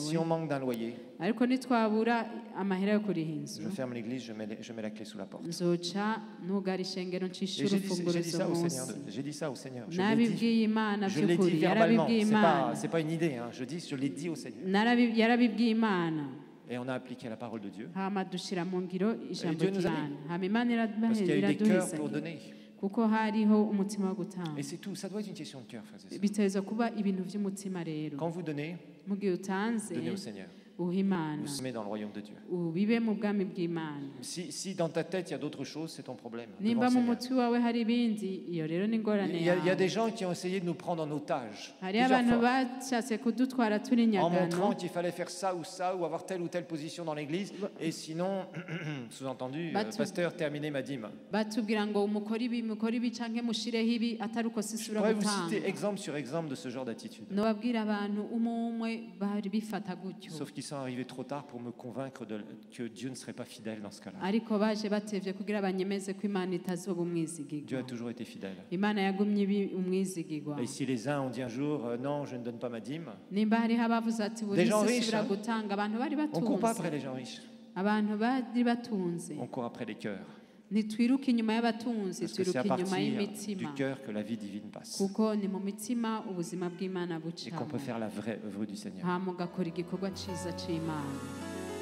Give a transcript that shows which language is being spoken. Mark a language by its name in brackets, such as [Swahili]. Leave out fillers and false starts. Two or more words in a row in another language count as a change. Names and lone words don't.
[French] si on manque d'un loyer, [Rundi] ariko nitwabura amahera yo kuriha inzu [French] je ferme l'église, je mets la clé sous la porte. [Rundi] nzoca ntugara ishengero [French] Et [Rundi] ncishe [French] j'ai dit [Rundi] urufunguruzo [French] ça au Seigneur. [Rundi] munsi [French] J'ai dit ça au Seigneur. Je l'ai dit. [Rundi] nabibwiye imana [French] Je l'ai dit [Rundi] by'ukuri [French] verbalement. [Rundi] yarabibwiye imana [French] C'est pas une idée. Hein. Je l'ai dit au Seigneur. [Rundi] yarabibwiye imana [French] Et on a appliqué la parole de Dieu. [Rundi] hama dushira mu ngiro ijambo [French] Dieu nous a [Rundi] ry'imana hama imana [French] Parce qu'il y a eu des cœurs [Rundi] iraduheza [French] pour donner. [Rundi] kuko hariho umutima wo gutanga [French] Et c'est tout. Ça doit être une question de cœur, frères et sœurs. [Rundi] biteza kuba ibintu by'umutima rero [French] Quand vous donnez, [Rundi] mu gihe utanze [French] donnez au Seigneur. [Rundi] uha imana [French] Vous semez dans le royaume de Dieu. [Rundi] ubibe mu bwami bw'imana [French] Si dans ta tête il y a d'autres choses, c'est ton problème. devant [Rundi] nimba [French] le [Rundi] mu [French] Seigneur. [Rundi] mutwe wawe hari ibindi iyo rero ni ingorane [French] Il y a [Rundi] yawe [French] des gens qui ont essayé de nous prendre en otage. [Rundi] hariho [French] Plusieurs [Rundi] abantu [French] fois. [Rundi] bashatse kudutwara turi [French] En [Rundi] nyagano [French] montrant qu'il fallait faire ça ou avoir telle ou telle position dans l'église. Et sinon, sous-entendu, pasteur, terminez ma dîme. [Rundi] batubwira ngo mukore ibi canke mushireho ibi atari uko [French] Je [Rundi] sisura [French] pourrais vous [Rundi] gutanga [French] citer exemple sur exemple de ce genre d'attitude. [Rundi] nobabwira abantu umwe bari bifata gutyo [French] Sauf qu'ils sont arrivés trop tard pour me convaincre que Dieu ne serait pas fidèle dans ce cas-là. [Rundi] ariko baje batevye kugira banyemeze ko imana itazoba [French] Dieu [Rundi] umwizigirwa [French] a toujours été fidèle. [Rundi] imana yagumye umwizigirwa [French] Et si les uns ont dit un jour, non, je ne donne pas ma dîme, [Rundi] nimba hariho abavuze ati [French] Des gens [Rundi] buri [French] riches, [Rundi] sisubira [French] hein. [Rundi] gutanga abantu bari [French] on ne court pas [Rundi] batunze [French] après les gens riches, [Rundi] abantu bari batunze [French] on court après les cœurs. [Rundi] ntitwiruka inyuma y'abatunzi [French] Parce que c'est à [Rundi] twiruka inyuma [French] partir du [Rundi] y'imitima [French] cœur que la vie divine passe. [Rundi] kuko ni mu mitima ubuzima bw'imana [French] Et qu'on [Rundi] bucamo [French] peut faire la vraie œuvre du Seigneur. [Rundi] hama ugakora igikorwa ciza c'imana